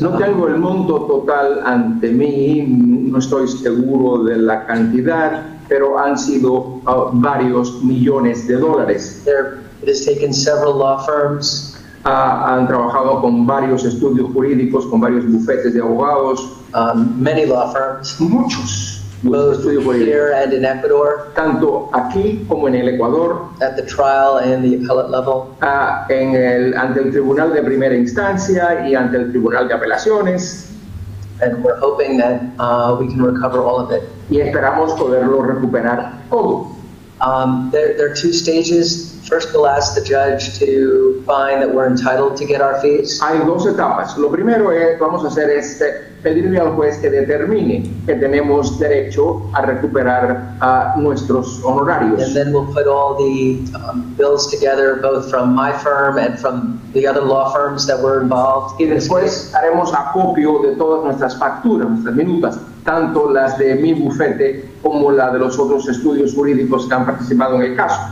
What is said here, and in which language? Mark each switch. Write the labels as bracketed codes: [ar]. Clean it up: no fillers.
[es] No tengo el monto total ante mí, no estoy seguro de la cantidad, pero han sido varios millones de dólares. [en] It has taken several law firms. [es] Han trabajado con varios estudios jurídicos, con varios bufetes de abogados. [en] Many law firms, [es] Muchos [en] both [es] estudios jurídicos, [en] here and in Ecuador, [es] tanto aquí como en el Ecuador, [en] at the trial and the appellate level. [es] ante el Tribunal de Primera Instancia y ante el Tribunal de Apelaciones, [en] And we're hoping that we can recover all of it. [es] y esperamos poderlo recuperar todo. [en] There are two stages. First, we'll ask the judge to find that we're entitled to get our fees. [es] Hay dos etapas. Lo primero que vamos a hacer es pedirle al juez que determine que tenemos derecho a recuperar nuestros honorarios. [en] And then we'll put all the bills together, both from my firm and from the other law firms that were involved. [es] Y después haremos acopio de todas nuestras facturas, nuestras minutas, tanto las de mi bufete como la de los otros estudios jurídicos que han participado en el caso.